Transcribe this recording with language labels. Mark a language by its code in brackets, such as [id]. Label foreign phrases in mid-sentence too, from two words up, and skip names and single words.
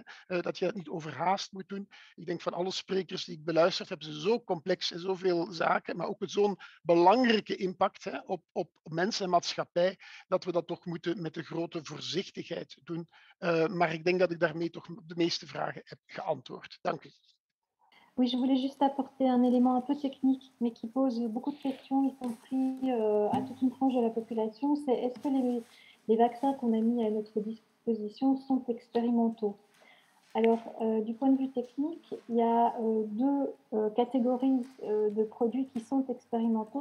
[nl] Dat je dat niet overhaast moet doen. Ik denk van alle sprekers die ik beluisterd heb, ze zo complex en zoveel zaken, maar ook met zo'n belangrijke impact op mensen en maatschappij, dat we dat toch moeten met een grote voorzichtigheid doen. Maar ik denk dat ik daarmee toch de meeste vragen heb geantwoord. Dank u. [fr] Oui, je voulais juste apporter un élément un peu technique, mais qui pose beaucoup de questions, y compris à toute une tranche de la population. C'est est-ce que les vaccins qu'on a mis à notre disposition sont expérimentaux? Alors, du point de vue technique, il y a deux catégories de produits qui sont expérimentaux.